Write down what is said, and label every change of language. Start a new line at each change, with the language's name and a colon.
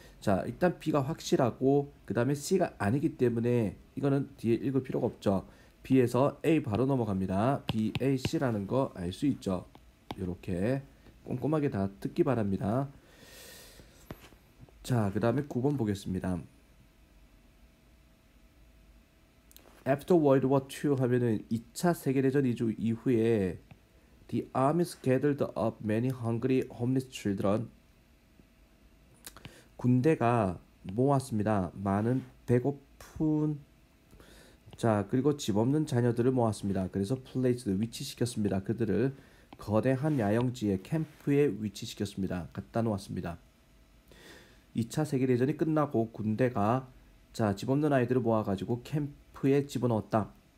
Korean: 자, 일단 B가 확실하고 그 다음에 C가 아니기 때문에 이거는 뒤에 읽을 필요가 없죠. B에서 A 바로 넘어갑니다. B, A, C라는 거 알 수 있죠. 이렇게 꼼꼼하게 다 듣기 바랍니다. 자, 그 다음에 9번 보겠습니다.
English: After World War II
Korean: 하면은 2차 세계대전 이후에
English: The armies gathered up many hungry homeless children
Korean: 군대가 모았습니다. 많은 배고픈 자 그리고 집 없는 자녀들을 모았습니다. 그래서 placed 위치시켰습니다. 그들을 거대한 야영지의 캠프에 위치시켰습니다. 갖다 놓았습니다. 2차 세계대전이 끝나고 군대가 자 집 없는 아이들을 모아가지고 캠프에 집어넣었다.